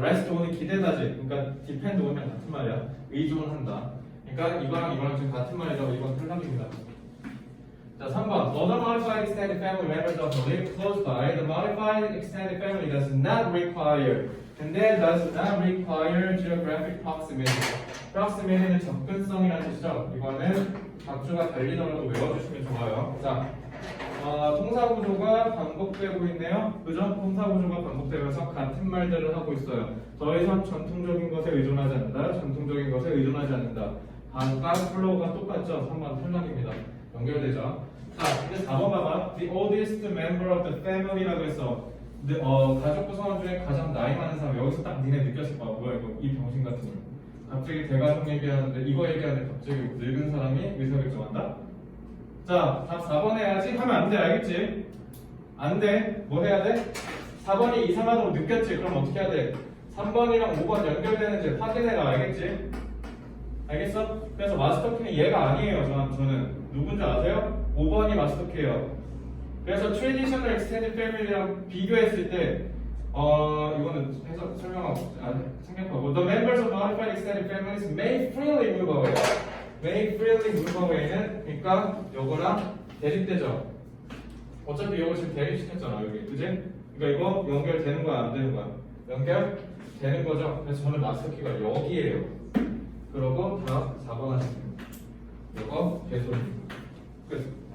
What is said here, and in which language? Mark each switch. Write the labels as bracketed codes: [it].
[ko] rest on은 기대다지. 그러니까 depend on이랑 같은 말이야. 의존한다. 그러니까 이거랑 지금 같은 말이죠. 이건 틀락입니다. 자, 3번. [en] Other modified extended family members of who live close by, the modified extended family does not require. 근데 does not require geographic proximity. [ko] proximity는 접근성이라는 뜻이죠. 이거는 각주가 달리더라도 외워주시면 좋아요. 자, 통사구조가 반복되고 있네요. 그죠? 통사구조가 반복되면서 같은 말들을 하고 있어요. 더 이상 전통적인 것에 의존하지 않는다. 전통적인 것에 의존하지 않는다. 반박 플로우가 똑같죠? 3번 탈락입니다. 연결되죠? 자, 이제 4번 봐봐. [en] The oldest member of the family [ko] 라고 해서 가족 구성원 중에 가장 나이 많은 사람. 여기서 딱 니네 느꼈을 거야. 뭐야 이거 이 병신 같은 걸. 갑자기 대가족 얘기하는데 이거 얘기하는데 갑자기 늙은 사람이 의사결정한다? 자, 답 4번 해야지. 하면 안 돼. 알겠지? 안 돼. 뭐 해야 돼? 4번이 이상하다고 느꼈지? 그럼 어떻게 해야 돼? 3번이랑 5번 연결되는지 확인해라. 알겠지? 알겠어? 그래서 마스터키는 얘가 아니에요. 저는 누군지 아세요? 5번이 마스터키예요. [en] 그래서 트레디셔널 extended family랑 비교했을 때 [ko] 이거는 해서 생략하고 [en] The members of modified extended families may freely move away. may freely move away [ko] 는 그러니까 요거랑 대립되죠. 어차피 요거 지금 대립시켰잖아 여기, 그지? 그러니까 이거 연결되는 거야 안 되는 거야? 연결되는 거죠. 그래서 저는 마스터키가 여기에요. 그러고 다 4번 하시면 이거 개소리입니다. 끝.